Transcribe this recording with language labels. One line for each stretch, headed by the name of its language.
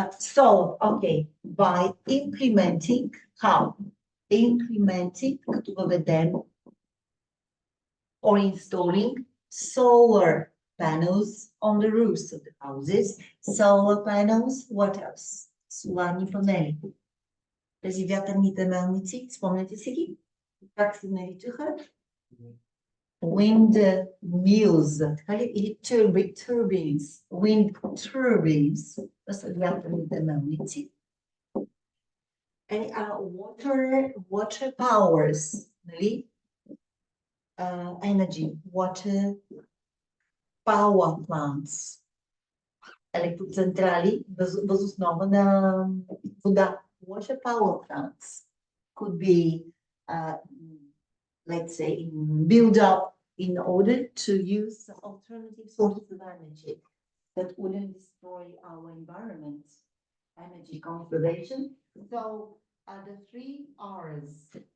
English: So, okay, by implementing how? Implementing, with them, or installing solar panels on the roofs of the houses. Solar panels, what else? Solarni pannele.
Bulgarian: Тези вятърните мелници, спомняте си ги? Как се наричаха? Windmills, така ли?
English: Или turbines, wind turbines.
Bulgarian: Това са вятърните мелници.
English: And water powers, нали? Energy, water power plants,
Bulgarian: електроцентрали въз основа на вода.
English: Water power plants could be, let's say, build up in order to use alternative sources of energy that wouldn't destroy our environment. Energy conservation. So, the three R's.